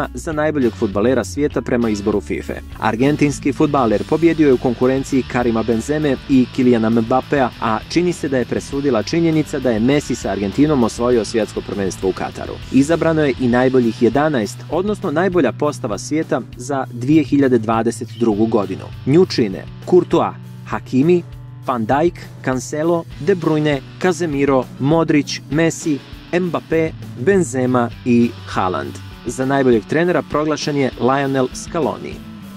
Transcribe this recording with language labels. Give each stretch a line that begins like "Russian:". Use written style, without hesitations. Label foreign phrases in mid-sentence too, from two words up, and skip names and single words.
Bosnian: za najboljeg fudbalera svijeta prema izboru FIFA. Argentinski fudbaler pobjedio je u konkurenciji Karima Benzeme i Kyliana Mbappéa, a čini se da je presudila činjenica da je Messi sa Argentinom osvojio svjetsko prvenstvo u Kataru. Izabrano je i najboljih 11, odnosno najbolja postava svijeta za 2022. godinu. Nju čine Courtois, Hakimi, Van Dijk, Cancelo, De Bruyne, Casemiro, Modrić, Messi, Mbappé, Benzema i Haaland. Za najboljeg trenera proglašen je Lionel Scaloni.